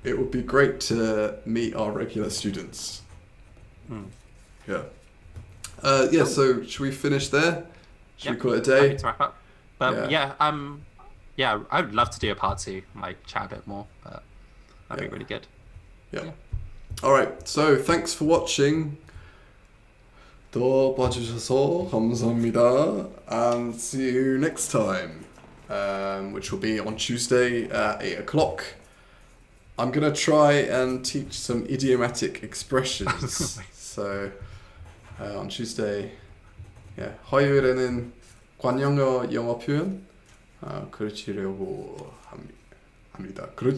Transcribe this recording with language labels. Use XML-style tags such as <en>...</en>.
<en>It would be great to meet our regular students. Yeah. Yeah. So should we finish there? Should we call it a day? Happy to wrap up. But yeah, I would love to do a part 2, like chat a bit more. But that'd be really good. Yeah. All right. So thanks for watching.</en> <ko>또 봐주셔서 감사합니다.</ko> <en>And see you next time, which will be on Tuesday at 8 o'clock. I'm gonna try and teach some idiomatic expressions. So on Tuesday,</en> <ko>화요일에는 관용어 영어 표현 그르치려고 합니다.</ko>